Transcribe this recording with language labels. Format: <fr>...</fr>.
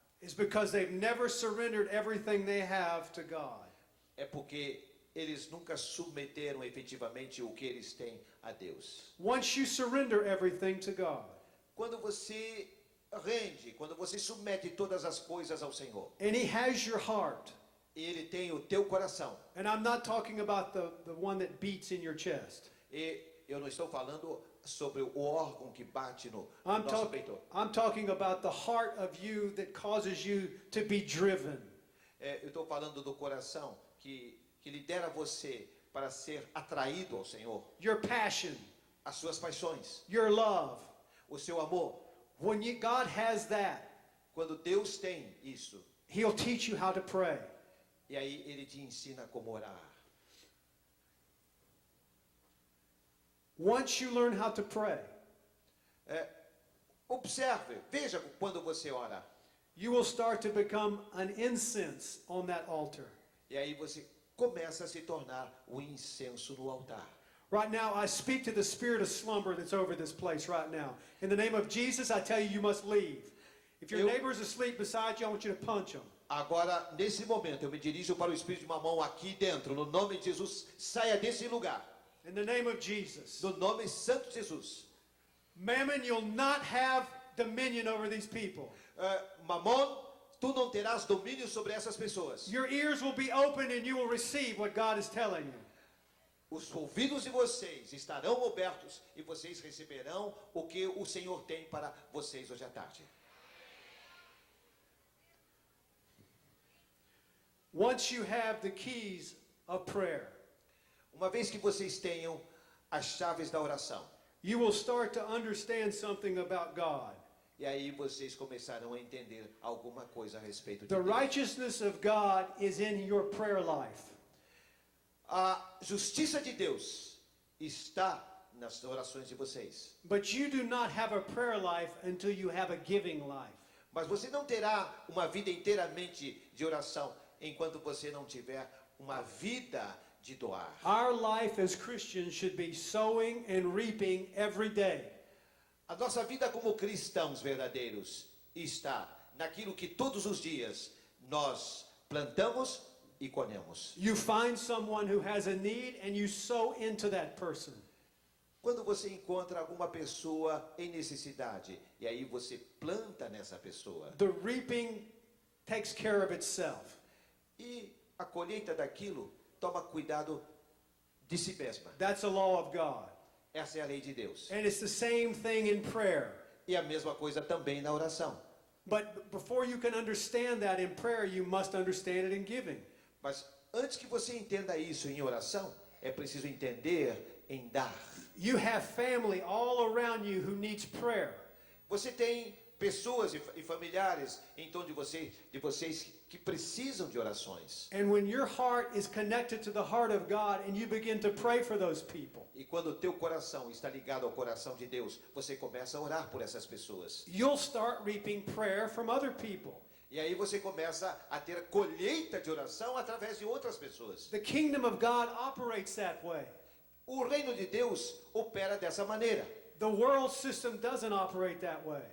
<en>is because they've never surrendered everything they have to God.</en> <pt>é porque eles nunca submeteram efetivamente o que eles têm a Deus.</pt> <en>Once you surrender everything to God,</en> <pt>Quando você rende, quando você submete todas as coisas ao Senhor,</pt> <en>and He has your heart,</en> <pt>Ele tem o teu coração.</pt> <en>and I'm not talking about the one that beats in your chest.</en> <pt>E eu não estou falando sobre o órgão que bate no nosso peito.</pt> <en>I'm talking about the heart of you that causes you to be driven.</en> <pt>Eu estou falando do coração que lidera você para ser atraído ao Senhor.</pt> <en>Your passion,</en> <pt>As suas paixões,</pt> <en>your love.</en> <pt>o seu amor.</pt> <en>When God has that,</en> <pt>Quando Deus tem isso,</pt> <en>He'll teach you how to pray.</en> <pt>e aí Ele te ensina como orar.</pt> <en>Once you learn how to pray,</en> <pt>Observe, veja quando você ora.</pt> <en>you will start to become an incense on that altar.</en> <pt>E aí você começa a se tornar o incenso no altar.</pt> <en>Right now, I speak to the spirit of slumber that's over this place right now. In the name of Jesus, I tell you, you must leave. If your neighbor's asleep beside you, I want you to punch him.</en> <pt>Agora, nesse momento, eu me dirijo para o espírito de Mamon aqui dentro. No nome de Jesus, saia desse lugar.</pt> <en>In the name of Jesus.</en> <pt>No nome santo de Jesus.</pt> <en>Mammon, you'll not have dominion over these people.</en> <pt>Mamon, tu não terás domínio sobre essas pessoas.</pt> <en>Your ears will be open and you will receive what God is telling you.</en> <pt>Os ouvidos de vocês estarão abertos e vocês receberão o que o Senhor tem para vocês hoje à tarde.</pt> <en>Once you have the keys of prayer,</en> <pt>Uma vez que vocês tenham as chaves da oração,</pt> <en>you will start to understand something about God.</en> <pt>e aí vocês começarão a entender alguma coisa a respeito de</pt> <en>The</en> <pt>Deus.</pt> <en>righteousness of God is in your prayer life.</en> <pt>A justiça de Deus está nas orações de vocês.</pt> <en>But you do not have a prayer life until you have a giving life.</en> <pt>Mas você não terá uma vida inteiramente de oração enquanto você não tiver uma vida de doar.</pt> <en>Our life as Christians should be sowing and reaping every day.</en> <pt>A nossa vida como cristãos verdadeiros está naquilo que todos os dias nós plantamos e colhemos.</pt> <en>You find someone who has a need and you sow into that person.</en> <pt>Quando você encontra alguma pessoa em necessidade, e aí você planta nessa pessoa,</pt> <en>The reaping takes care of itself.</en> <pt>e a colheita daquilo toma cuidado de si mesma.</pt> <en>That's the law of God.</en> <pt>Essa é a lei de Deus.</pt> <en>And it's the same thing in prayer.</en> <pt>E a mesma coisa também na oração.</pt> <en>But before you can understand that in prayer, you must understand it in giving.</en> <pt>Mas antes que você entenda isso em oração, é preciso entender em dar.</pt> <en>You have family all around you who needs prayer.</en> <pt>Você tem pessoas e familiares em torno de vocês que precisam de orações.</pt> <en>And when your heart is connected to the heart of God and you begin to pray for those people,</en> <pt>E quando o teu coração está ligado ao coração de Deus, você começa a orar por essas pessoas.</pt> <en>you'll start reaping prayer from other people.</en> <pt>E aí você começa a ter colheita de oração através de outras pessoas.</pt> <en>The kingdom of God operates that way.</en> <pt>O reino de Deus opera dessa maneira.</pt> <en>The world system doesn't operate that way.</en>